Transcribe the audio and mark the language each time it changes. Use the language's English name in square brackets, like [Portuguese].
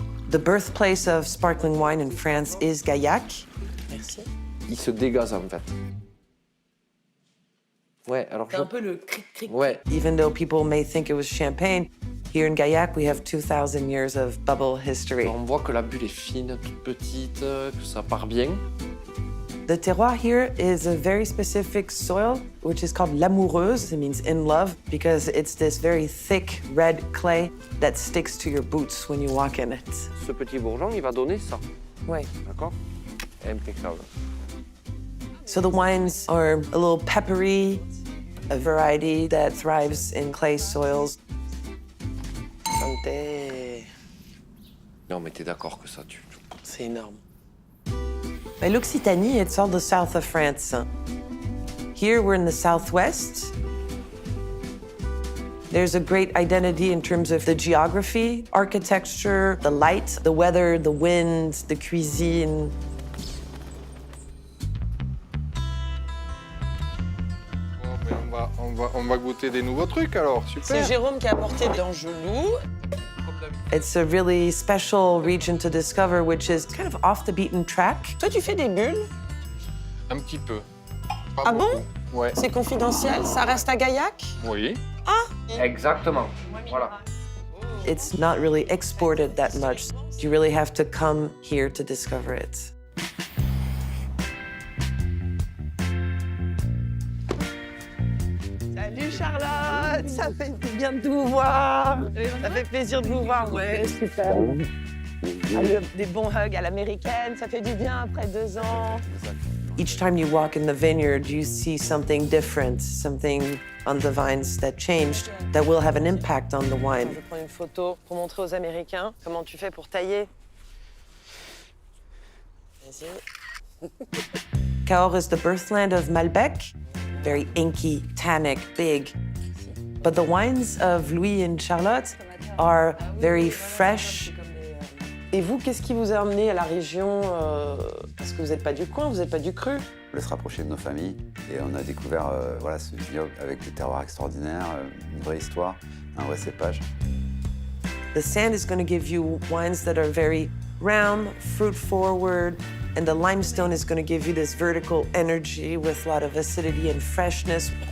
[English] The birthplace of sparkling wine in France is Gaillac. [French] Merci. Il se dégaze en fait. Ouais, alors C'est un peu le cric-cric. Ouais. [English] Even though people may think it was champagne, here in Gaillac, we have 2,000 years of bubble history. [French] On voit que la bulle est fine, toute petite, que ça part bien. [English] The terroir here is a very specific soil, which is called l'amoureuse. It means in love, because it's this very thick red clay that sticks to your boots when you walk in it. [French] Ce petit bourgeon, il va donner ça. Oui. D'accord? Impeccable. [English] So the wines are a little peppery, a variety that thrives in clay soils. [French] Santé. Non, mais t'es d'accord que ça tue. C'est énorme. [English] By l'Occitanie, it's all the south of France. Here, we're in the southwest. There's a great identity in terms of the geography, architecture, the light, the weather, the wind, the cuisine. [French] Bon, ben on va goûter des nouveaux trucs alors, super. C'est Jérôme qui a apporté d'Angelou. [English] It's a really special region to discover, which is kind of off the beaten track. [French] Toi, tu fais des bulles? Un petit peu. Pas Ah beaucoup. bon? Ouais. C'est confidentiel? Ça reste à Gaillac? Oui. Exactement. Voilà. [English] It's not really exported that much. You really have to come here to discover it. [French] Salut Charlotte, ça fait du bien de vous voir. Ça fait plaisir de vous voir, ouais, super. Allez, des bons hugs à l'américaine, ça fait du bien après 2 ans. [English] Each time you walk in the vineyard, you see something different, something on the vines that changed, that will have an impact on the wine. [French] Je vais prendre une photo pour montrer aux Américains comment tu fais pour tailler. Vas-y. [English] Cahors is the birthland of Malbec, very inky, tannic, big. But the wines of Louis and Charlotte are very fresh. [French] Et vous, qu'est-ce qui vous a amené à la région? Parce que vous n'êtes pas du coin, vous n'êtes pas du cru. On voulait se rapprocher de nos familles et on a découvert voilà, ce vignoble avec des terroirs extraordinaires, une vraie histoire, un vrai cépage. [English] The sand is going to give you wines that are very round, fruit-forward, and the limestone is going to give you this vertical energy with a lot of acidity and freshness.